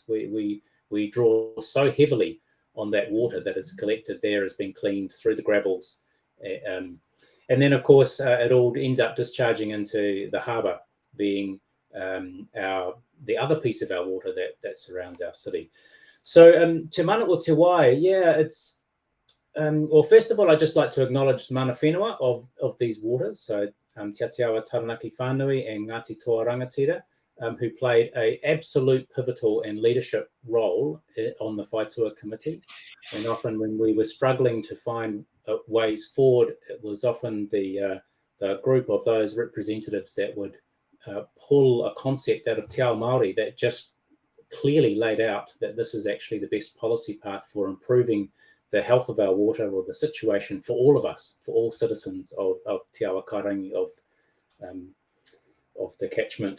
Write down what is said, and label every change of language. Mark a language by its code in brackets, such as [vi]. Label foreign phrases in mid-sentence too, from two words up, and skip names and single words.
[en] We draw so heavily on that water that is collected there, has been cleaned through the gravels, and then of course it all ends up discharging into the harbour, being the other piece of our water that surrounds our city. So Te Mana o Te Wai, yeah, it's well, first of all, I'd just like to acknowledge the [mi] mana whenua [en] of these waters. So Te Atiawa Taranaki Whānui and Ngāti Toa Rangatira, who played an absolute pivotal and leadership role on the Whaitua Committee. And often when we were struggling to find ways forward, it was often the group of those representatives that would pull a concept out of [mi] Te Ao Māori [en] that just clearly laid out that this is actually the best policy path for improving the health of our water, or the situation for all of us, for all citizens of Te Awa Karangi, of the catchment.